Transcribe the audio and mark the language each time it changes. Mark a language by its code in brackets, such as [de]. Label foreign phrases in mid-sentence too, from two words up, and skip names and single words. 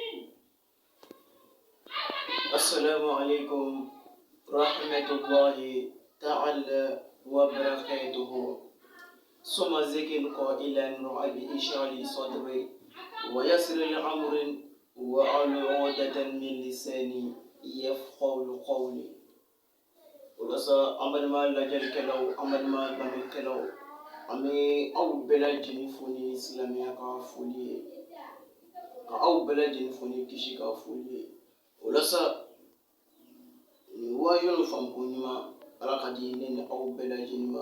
[ar] السلام عليكم ورحمة الله تعالى وبركاته. ثم ذكر قائلا رب اشرح لي صدري ويسر لي أمري واحلل عقدة من لساني يفقهوا قولي. [bm] Walasa an balima lajɛlikɛlaw an balima lamɛnnikɛlaw an bɛ aw bɛɛ lajɛlen fo ni silamɛya ka foli ye ka aw bɛɛ lajɛlen fo ni kisi ka foli ye. Walasa nin wajulu famko ɲuman Ala ka di ne ni aw bɛɛ lajɛlen ma.